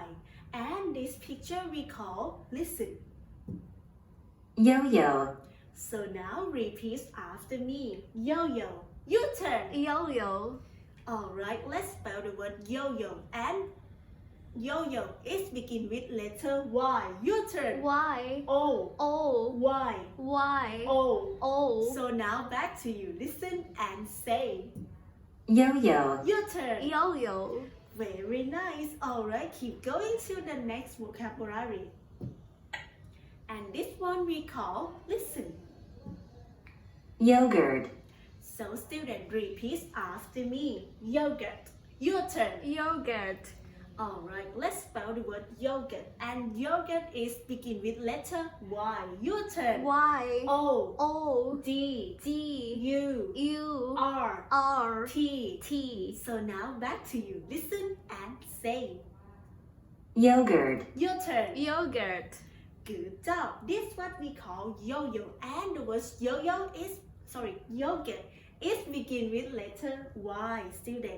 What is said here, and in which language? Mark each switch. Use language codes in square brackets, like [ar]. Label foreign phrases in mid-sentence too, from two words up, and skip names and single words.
[en] And this picture we call listen. yo-yo, So now repeat after me. Yo-yo. Your turn. Yo-yo. Alright, let's spell the word yo-yo. And yo-yo is begin with letter Y. Your turn. Y. O O. Y Y. O. O. So now back to you. Listen and say. yo-yo, Your turn. Yo-yo. Very nice. Alright, keep going to the next vocabulary. And this one we call listen. yogurt, So student, repeat after me. Yogurt. Your turn. Yogurt. Alright, let's spell the word yogurt. And yogurt is begin with letter Y. Your turn. Y. O O. D D. U U. R R. T. T. So now back to you. Listen and say. yogurt, Your turn. Yogurt. Good job. This is what we call yo-yo. And the word yogurt is begin with letter Y, student.